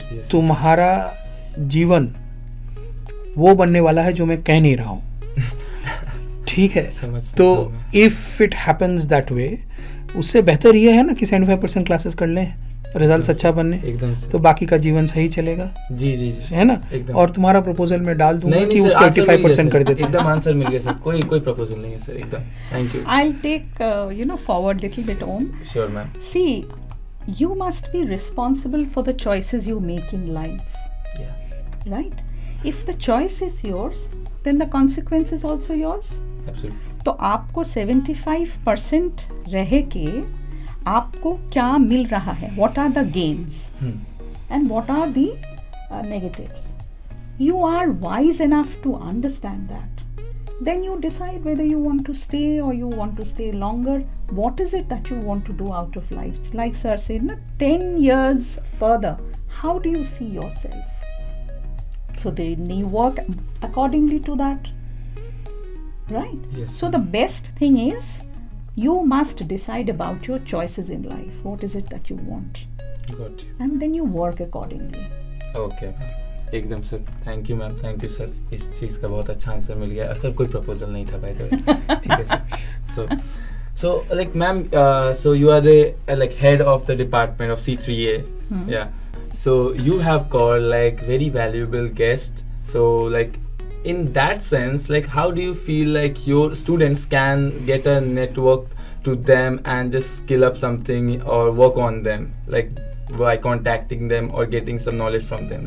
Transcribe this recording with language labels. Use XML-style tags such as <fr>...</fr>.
<hi>तुम्हारा जीवन वो बनने वाला है जो मैं कह नहीं रहा हूँ. ठीक है. तो</hi> <en>if it happens that way,</en> <hi>उससे बेहतर ये है ना कि 75% क्लासेस कर लें, रिजल्ट्स अच्छा बनने, एकदम से. तो बाकी का जीवन सही चलेगा. जी जी जी है ना. एकदम. और तुम्हारा प्रपोजल में डाल दूंगा नहीं कि सर, उसको आंसर मिल गया 85% कर सर. देते हैं. एकदम आंसर मिल गया सर. कोई प्रपोजल नहीं है सर. एकदम.</hi> <en>Thank you. I'll take, forward little bit, Om. Sure ma'am. See, you must be responsible for the choices you make in life,</en> <hi>या</hi> <en>right? If the choice is yours, then the consequence is also yours. Absolutely.</en> <hi>तो आपको 75% रह के आपको क्या मिल रहा है?</hi> <en>What are the gains and what are the negatives? You are wise enough to understand that. Then you decide whether you want to stay or you want to stay longer. What is it that you want to do out of life? Like sir said, na, 10 years further, how do you see yourself? So then you work accordingly to that. Right? Yes. So the best thing is you must decide about your choices in life. What is it that you want? Got you. And then you work accordingly. Okay ma'am. एकदम सर. Thank you ma'am. Thank you sir.</en> <hi>इस चीज़ का बहुत अच्छा answer मिल गया. Sir कोई proposal नहीं था</hi> <en>By the way.</en> <hi>ठीक है sir.</hi> <en>So like ma'am, so you are the like head of the department of C3A. Yeah. So you have called like very valuable guests. So like in that sense, like how do you feel like your students can get a network to them and just skill up something or work on them, like by contacting them or getting some knowledge from them?</en>